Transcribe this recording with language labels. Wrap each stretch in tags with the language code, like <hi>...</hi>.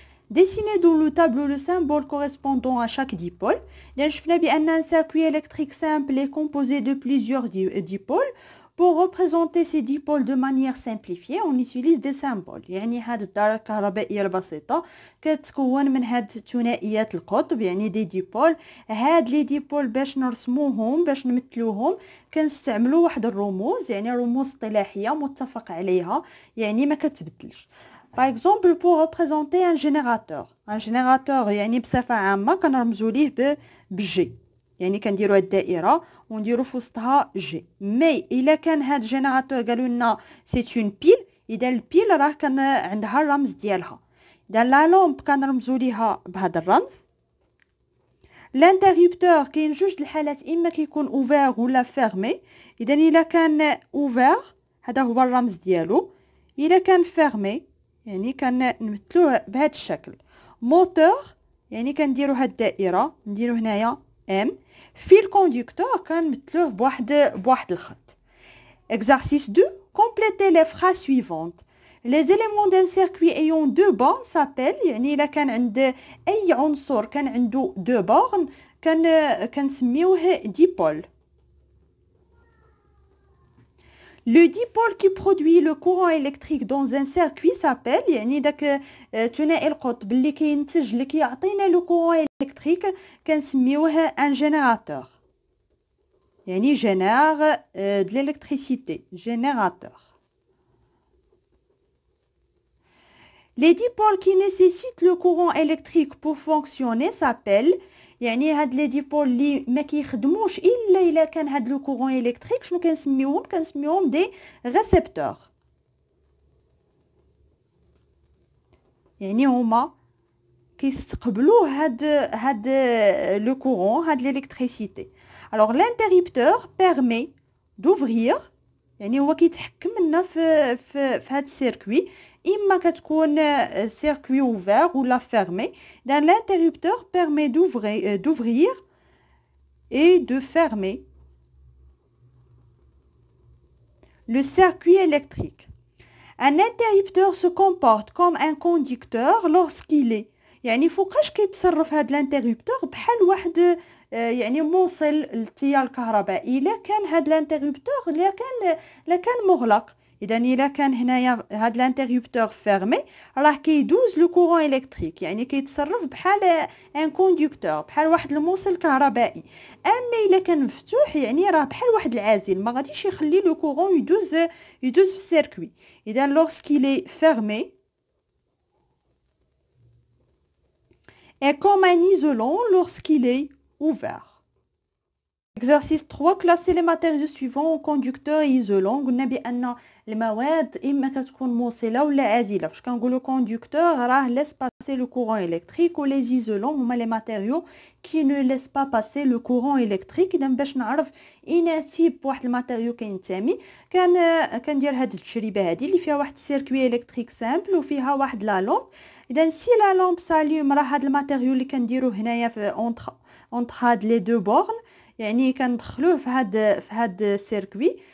<fr>Dessinez dans le tableau le symbole correspondant à chaque dipôle. Là, je fais bien un circuit électrique simple est composé de plusieurs dipôles. Pour représenter ces dipôles de manière simplifiée, on utilise des symboles.</fr> <ar>يعني هاد الدارة الكهربائية البسيطة كتكون من هاد ثنائيات القطب يعني دي ديبول. هاد لي ديبول باش نرسموهم باش نمثلوهم كنستعملوا واحد الرموز يعني رموز اصطلاحية متفق عليها يعني ما كتبدلش.</ar> <fr>Par exemple, pour représenter un générateur</fr> <ar>يعني بصفة عامة كنرمزوا ليه بجي يعني كنديروا الدائرة ونديروا في وسطها جي. مي الا كان هاد الجينيراتور قالوا لنا سي اون بيل، اذا البيل راه كان عندها الرمز ديالها. اذا لا لومب كنرمزوا ليها بهذا الرمز. الانتريبتور كاين جوج الحالات، اما كيكون اوفير ولا فيرمي. اذا الا كان اوفير هذا هو الرمز ديالو، الا كان فيرمي يعني كنمثلوه بهذا الشكل. موتور يعني كنديروا هاد الدائره نديروا هنايا ام. في الكوندكتور كنمثلوه بواحد الخط.</ar> <fr>Exercice 2. Complétez les phrases suivantes. Les éléments d'un circuit ayant deux bornes s'appellent</fr> <ar>يعني إلا كان عند أي عنصر كان عنده</ar> <fr>deux bornes كنسميوه dipôle. Le dipôle qui produit le courant électrique dans un circuit s'appelle</fr> <ar>يعني داك ثنائي القطب اللي كينتج اللي كيعطينا لو كورون</ar> <fr>électrique كنسميوه un générateur. يعني génère de l'électricité, générateur. Les dipôles qui nécessitent le courant électrique pour fonctionner s'appellent</fr> <ar>يعني هاد لي ديبول اللي ما كيخدموش الا كان هاد لو كورون الكتريك شنو كنسميوهم دي ريسبتور. يعني هما كيستقبلوا هاد لو كورون هاد l'électricité.</ar> <fr>Alors l'interrupteur permet d'ouvrir</fr> <ar>يعني هو كيتحكم لنا في هاد السيركوي، إما كتكون</ar> <fr>circuit ouvert ou la fermé. Dans l'interrupteur permet d'ouvrir et de fermer le circuit électrique. Un interrupteur se comporte comme un conducteur lorsqu'il est</fr> <ar>يعني فوقاش كيتصرف هاد الانترربتور بحال واحد يعني موصل للتيار الكهربائي. الا كان هاد الانترربتور لا كان مغلق، اذا الا كان هنايا هاد الانترربتور فيرمي راه كيدوز لو كورون الكتريك يعني كيتصرف بحال ان كوندكتور بحال واحد الموصل كهربائي. اما الا كان مفتوح يعني راه بحال واحد العازل ما غاديش يخلي لو كورون يدوز في السيركوي.</ar> <fr>اذا lorsqu'il est fermé est comme un isolant lorsqu'il est ouvert. Exercice 3. Classer les matériaux suivants en conducteurs et isolants.</fr> <ar>قلنا بأن المواد إما كتكون موصلة ولا عازلة. فاش كنقولوا</ar> <fr>conducteur راه laisse passer le courant électrique و les isolants هما les matériaux qui ne laissent pas passer le courant électrique.</fr> <ar>إذا باش نعرف إين تيب واحد الماتيريو كينتمي كندير هاد التجربة هادي اللي فيها واحد السيركوي إلكتريك سامبل وفيها واحد لا لومب. إذا سي لا لومب ساليوم راه هاد الماتيريو اللي كنديروه هنايا في اونتر هاد لي دو بورن يعني كندخلوه في هاد السيركوي.</ar>